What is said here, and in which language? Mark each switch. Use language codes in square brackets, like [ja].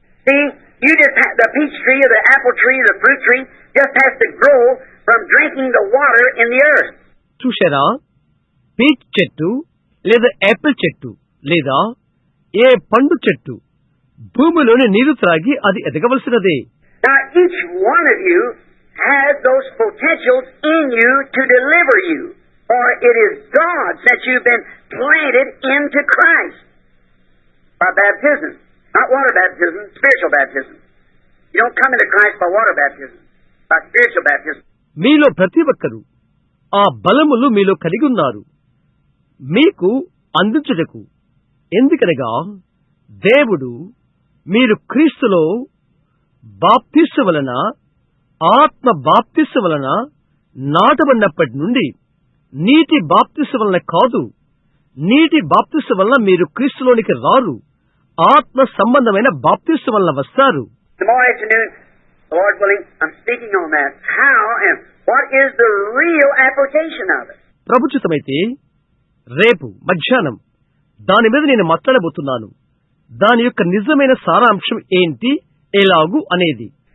[en] See, the peach tree or the apple tree or the fruit tree just has to grow from drinking the water in the earth. [te] చూశారా? Peach చెట్టు లేదా Apple చెట్టు లేదా ఏ పండు చెట్టు భూమిలోని నీరు త్రాగి అది ఎదగవలసినదే. [en] Now, each one of you has those potentials in you to deliver you. For it is God since you've been planted into Christ by baptism. Not water baptism, spiritual baptism. You don't come into Christ by water baptism, by spiritual baptism. [te] మీలో ప్రతి ఒక్కరూ ఆ బలములు మీలో కలిగి ఉన్నారు మీకు అందించుటకు. ఎందుకనగా దేవుడు మీరు క్రీస్తులో బాప్తిస్సు వలన, ఆత్మ బాప్తిస్సు వలన నాటబడినప్పటి నుండి, నీటి బాప్తిస్సు వలన కాదు. నీటి బాప్తిస్సు వలన మీరు క్రీస్తులోనికి రారు, ఆత్మ సంబంధమైన బాప్తిస్సు వలన వస్తారు. [en] Tomorrow afternoon, Lord willing, I'm speaking on that. How and what is the real application of it? [te] ప్రభుచితమైతే రేపు మధ్యాహ్నం దాని మీద నేను మాట్లాడబోతున్నాను. దాని యొక్క నిజమైన సారాంశం ఏంటి, ఎలాగు అనేది.